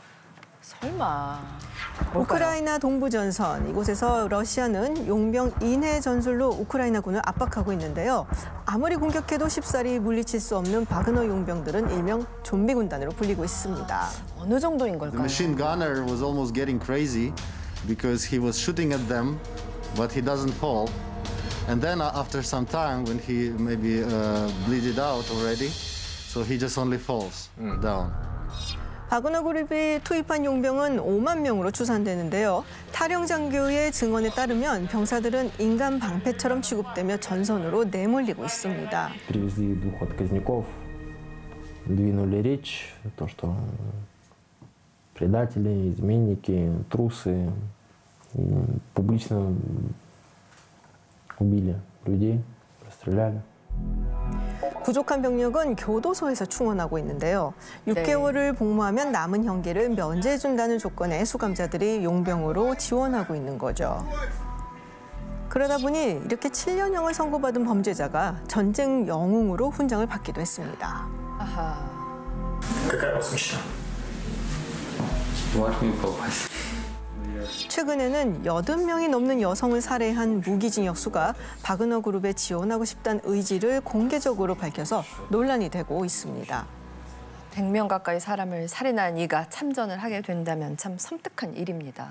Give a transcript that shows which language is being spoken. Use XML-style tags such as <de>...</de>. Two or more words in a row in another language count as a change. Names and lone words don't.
<ko>설마. 뭘까요? 우크라이나 동부전선, 이곳에서 러시아는 용병 인해 전술로 우크라이나군을 압박하고 있는데요. 아무리 공격해도 쉽사리 물리칠 수 없는 바그너 용병들은 일명 좀비 군단으로 불리고 있습니다. 어느 정도인 걸까요?</ko> <en>The machine gunner was almost getting crazy because he was shooting at them, but he doesn't fall. And then after some time, when he maybe bleeded out already, so he just only falls down.</en> <ko>바그너 그룹이 투입한 용병은 5만 명으로 추산되는데요. 타령 장교의 증언에 따르면 병사들은 인간 방패처럼 취급되며 전선으로 내몰리고 있습니다.</ko> <ru>Привезли двух отказников, двинули речь, то, что предатели, изменники, трусы, публично убили людей, расстреляли.</ru> <ko>부족한 병력은 교도소에서 충원하고 있는데요. 6개월을 복무하면 남은 형기를 면제해준다는 조건에 수감자들이 용병으로 지원하고 있는 거죠. 그러다 보니 이렇게 7년형을 선고받은 범죄자가 전쟁 영웅으로 훈장을 받기도 했습니다. 아하.</ko> <ru>Какая у вас мечта? В армию попасть.</ru> <ko>최근에는 80명이 넘는 여성을 살해한 무기징역 수가 바그너 그룹에 지원하고 싶다는 의지를 공개적으로 밝혀서 논란이 되고 있습니다. 100명 가까이 사람을 살인한 이가 참전을 하게 된다면 참 섬뜩한 일입니다.</ko>